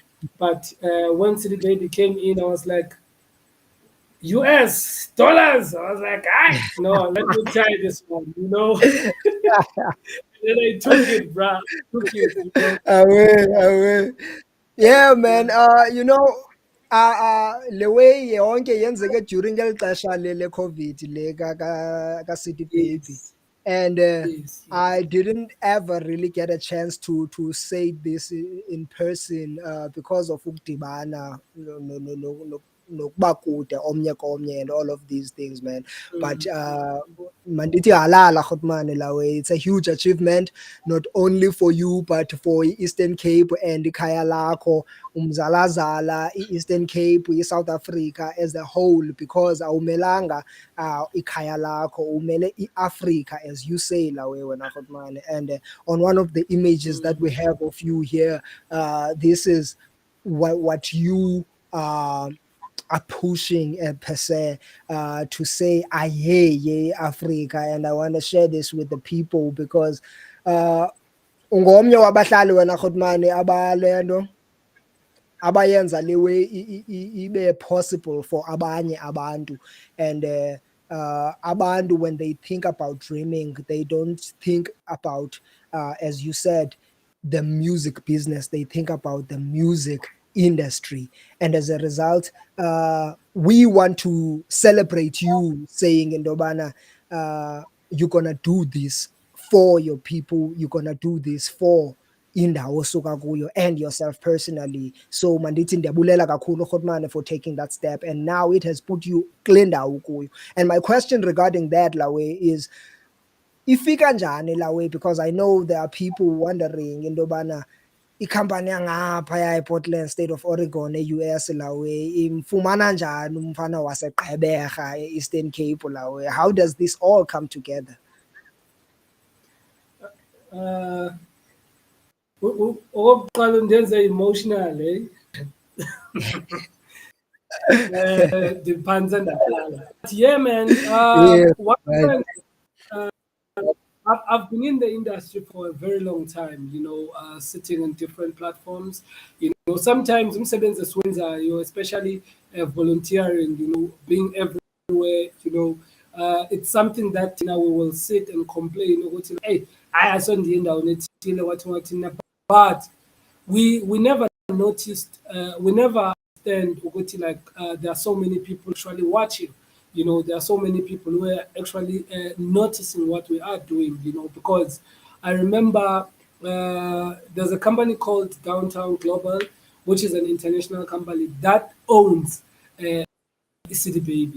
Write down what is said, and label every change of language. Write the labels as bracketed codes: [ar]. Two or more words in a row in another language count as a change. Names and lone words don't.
[en] But when City Baby came in, I was like, US dollars. I was like, no, let me try this one. And then I took it, bruh. Took it. I will, I will. Yeah, man. Yeah. [xh] Le way yonke yenzeke during ngeli xesha le COVID le ka City Baby, [en] Yes. and Yes. I Yes. didn't ever really get a chance to say this in person because of [xh] ukudibana nokuba kude omnye komnye [en] and all of these things, man. But Mm, [xh] mandithi halala khotmane lawe, [en] it's a huge achievement not only for you but for Eastern Cape and [xh] ikhaya lakho umzalazala [en] Eastern Cape South Africa as a whole, because [xh] awumelanga ikhaya lakho, umele iAfrica, [en] as you say [xh] lawe wena khotmane. [en] And on one of the images that we mm, have of you here, this is what you are pushing per se, to say [xh] aye ye Africa. [en] And I want to share this with the people because [xh] ungomnye wabahlali wena khotmane abalento abayenza le [en] way ibe possible for [xh] abanye abantu. [en] And abantu, when they think about dreaming, they don't think about as you said, the music business, they think about the music industry. And as a result, we want to celebrate you saying indobana, you're gonna do this for your people, you're gonna do this for [xh] indawo osuka kuyo [en] and yourself personally. So [xh] mandithi ndiyabulela kakhulu Khotmane [en] for taking that step, and now it has put you [xh] kule ndawo kuyo. [en] And my question regarding that lawe is, [xh] ifika njani lawe, [en] because I know there are people wondering [xh] indobana ikhampani yangaphaya ePortland State of Oregon e-US lawe imfumana njani umfana waseGqeberha e-Eastern Cape lawe, [en] how does this all come together? [xh] uh, okokuqala undenze emotional, ndiphantse ndalala. [en] But yeah, man, Yeah, what right. happened, I've been in the industry for a very long time, sitting on different platforms. [xh] Sometimes umsebenzi esiwenzayo, [en] especially volunteering, being everywhere, it's something that now we will sit and complain [xh] ukuthi, hey, asondiye endaweni ethile wathi. [en] But we never noticed, we never understand ukuthi like there are so many people actually watching. There are so many people who are actually noticing what we are doing. Because I remember there's a company called Downtown Global, which is an international company that owns City Baby.